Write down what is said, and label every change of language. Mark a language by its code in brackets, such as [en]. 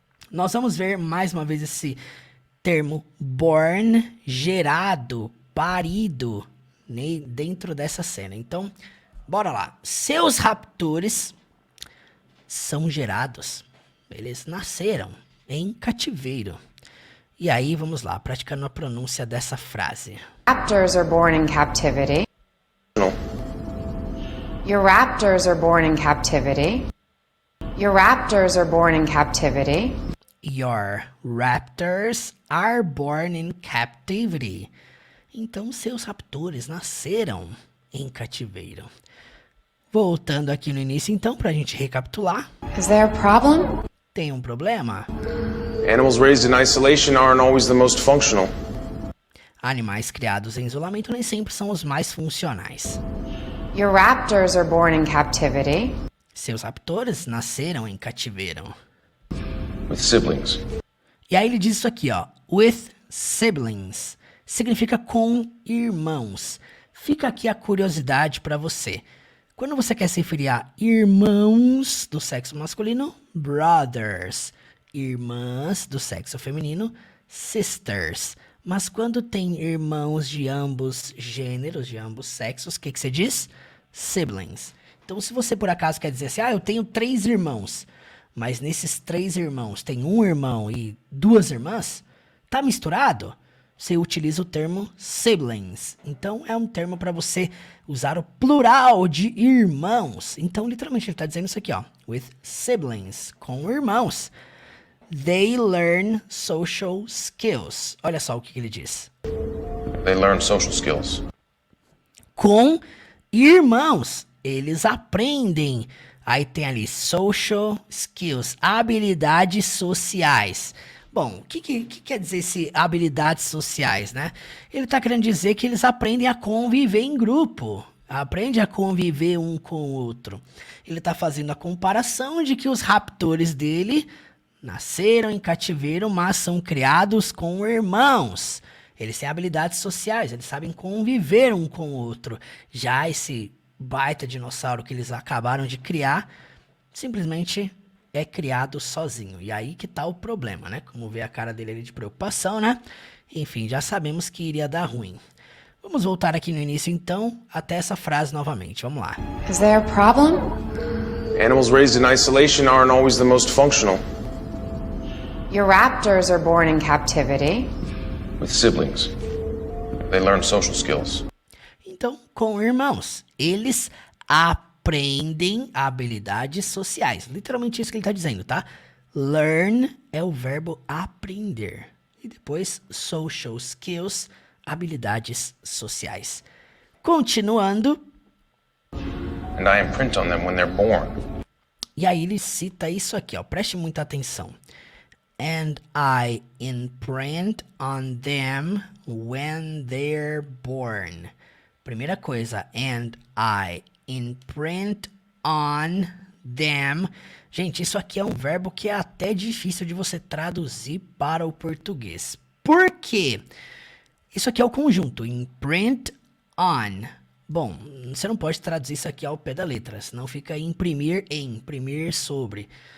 [pt] Nós vamos ver mais uma vez esse termo born, gerado, parido, né, dentro dessa cena. Então, bora lá. Seus raptores são gerados, eles nasceram em cativeiro. E aí, vamos lá, praticando a pronúncia dessa frase. [en] Raptors are born in captivity. No. Your raptors are born in captivity. Your raptors are born in captivity. Your raptors are born in captivity. [pt] Então, seus raptores nasceram em cativeiro. Voltando aqui no início, então, para a gente recapitular. [en] Is there a problem? [pt] Tem um problema? [en] Animals raised in isolation aren't always the most functional. [pt] Animais criados em isolamento nem sempre são os mais funcionais. [en] Your raptors are born in captivity. [pt] Seus raptores nasceram em cativeiro. [en] With siblings. [pt] E aí ele diz isso aqui, ó. [en] With siblings. [pt] Significa com irmãos. Fica aqui a curiosidade para você. Quando você quer se referir a irmãos do sexo masculino, brothers. Irmãs do sexo feminino, sisters. Mas quando tem irmãos de ambos gêneros, de ambos sexos, o que você diz? Siblings. Então, se você por acaso quer dizer assim, eu tenho 3 irmãos, mas nesses 3 irmãos tem um irmão e 2 irmãs, tá misturado? Você utiliza o termo siblings. Então, é um termo para você usar o plural de irmãos. Então, literalmente, ele está dizendo isso aqui, ó. [en] With siblings, [pt] com irmãos. [en] They learn social skills. [pt] Olha só o que ele diz. [en] They learn social skills. [pt] Com irmãos, eles aprendem. Aí tem ali [en] social skills, [pt] habilidades sociais. Bom, o que quer dizer esse habilidades sociais, né? Ele está querendo dizer que eles aprendem a conviver em grupo. aprende a conviver um com o outro. Ele está fazendo a comparação de que os raptores dele nasceram em cativeiro, mas são criados com irmãos. Eles têm habilidades sociais, eles sabem conviver um com o outro. Já esse baita dinossauro que eles acabaram de criar, simplesmente é criado sozinho. E aí que tá o problema, né? Como vê a cara dele ali de preocupação, né? Enfim, já sabemos que iria dar ruim. Vamos voltar aqui no início, então, até essa frase novamente. Vamos lá. [en] Is there a problem? Animals raised in isolation aren't always the most functional. Your raptors are born in captivity. With siblings, they learn social skills. [pt] Então, com irmãos, eles aprendem habilidades sociais. Literalmente isso que ele está dizendo, tá? Learn é o verbo aprender. E depois, [en] social skills, [pt] habilidades sociais. Continuando. [en] And I imprint on them when they're born. [pt] E aí ele cita isso aqui, ó. Preste muita atenção. [en] And I imprint on them when they're born. [pt] Primeira coisa, [en] and I imprint on them. [pt] Gente, isso aqui é um verbo que é até difícil de você traduzir para o português. Por quê? Isso aqui é o conjunto, imprint on. Bom, você não pode traduzir isso aqui ao pé da letra, senão fica imprimir em, imprimir sobre.